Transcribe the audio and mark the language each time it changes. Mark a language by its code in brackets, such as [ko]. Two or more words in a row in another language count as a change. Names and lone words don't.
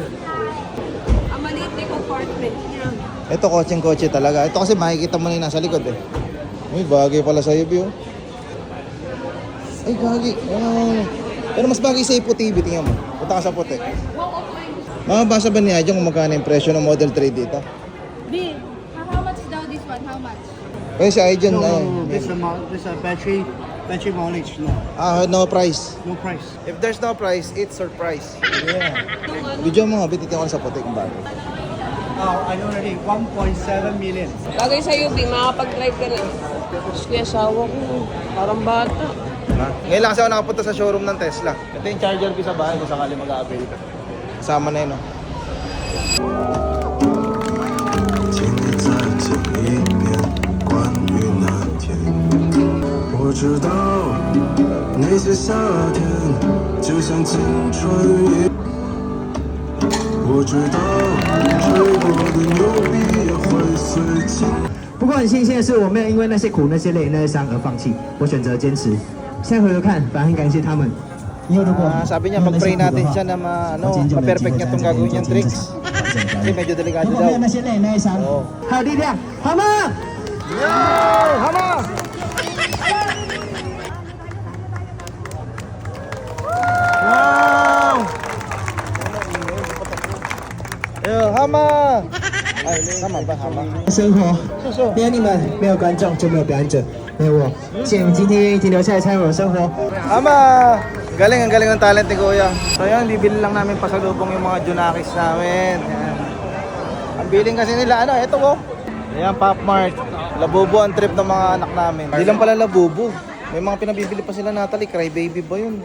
[tl] Ang maliit na yung compartment niya. Ito, kotseng-kotse talaga. Ito kasi makikita mo na yung nasa likod eh. Uy, bagay pala sa'yo, Bio. Ay, gagi. Pero mas bagay sa Ipo TV, tingnan mo. Punta ka sa puti. Makabasa ba niya dyan kung magkano yung presyo ng Model 3 dito? [en] B, how much daw this one? How much? [tl] Kaya si Aijan, [en] This a battery mileage, no. no price. No price. If there's no price, it's surprise. Yeah. [tl] Video mo nga, bititin ko sa puti kung bagay. [en] I already 1.7 million. [tl] Bagay sa'yo, B, makakapag-drive ka na. Tapos kuya, asawa ko. Parang bata. Ha? Ngayon lang kasi ako nakapunta sa showroom ng Tesla. Ito yung charger ko sa bahay kung sakali mag-a-avail ka. Kasama na yun, no? [zh] 请你再讲一遍关于那天。我知道那些夏天就像青春一样，我知道吹过的牛逼也会随情。不过很庆幸的是，我没有因为那些苦、那些累、那些伤而放弃，我选择坚持。现在回头看，反而很感谢他们。以后如果 [tl] sabi niya, pag-pray natin siya na ma-perfect niya itong gagawin niyang tricks. Kasi medyo delikado [zh] 如果 [tl] daw. [zh] 没有那些累、那些伤，还有力量，好吗？ Yo! Hama! Wow! Yo, Hama! [tl] Ay, Hama ba? Hama? [zh] 生活，没有你们，没有观众就没有表演者，没有我。谢谢你们今天愿意停留下来参与我的生活。 Hama! [tl] Galing, ang galing ng talent ni Kuya. So yun, bibili lang namin pasalubong yung mga Junakis namin. Yan. Ang biling kasi nila, ano, eto ko. Ayan, Pop Mart. Labubo ang trip ng mga anak namin. Hindi lang pala Labubo. May mga pinabibili pa sila, Natalie. Cry Baby ba yun?